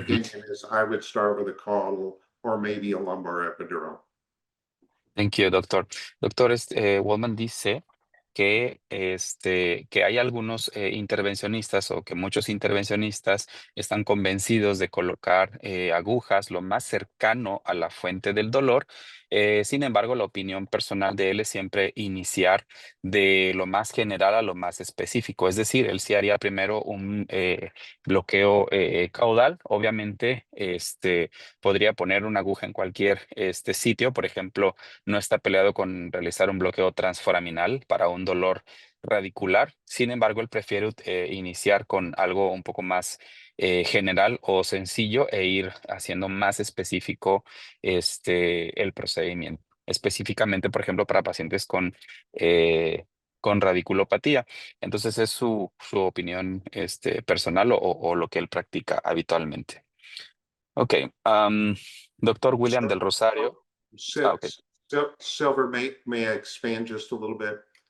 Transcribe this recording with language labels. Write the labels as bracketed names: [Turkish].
[English] opinion is I would start with a caudal or maybe a lumbar epidural. Thank you, doctor. [Spanish] Doctor, Waldman dice que, que hay algunos intervencionistas o que muchos intervencionistas están convencidos de colocar agujas lo más cercano a la fuente del dolor. Sin embargo, la opinión personal de él es siempre iniciar de lo más general a lo más específico. Es decir, él sí haría primero un bloqueo caudal. Obviamente, podría poner una aguja en cualquier sitio. Por ejemplo, no está peleado con realizar un bloqueo transforaminal para un dolor radicular. Sin embargo, él prefiere iniciar con algo un poco más general o sencillo e ir haciendo más específico el procedimiento. Específicamente, por ejemplo, para pacientes con radiculopatía. Entonces, es su opinión personal o lo que él practica habitualmente. [English] Ok. Doctor William del Rosario. Ok. Silver, may I expand just a little bit?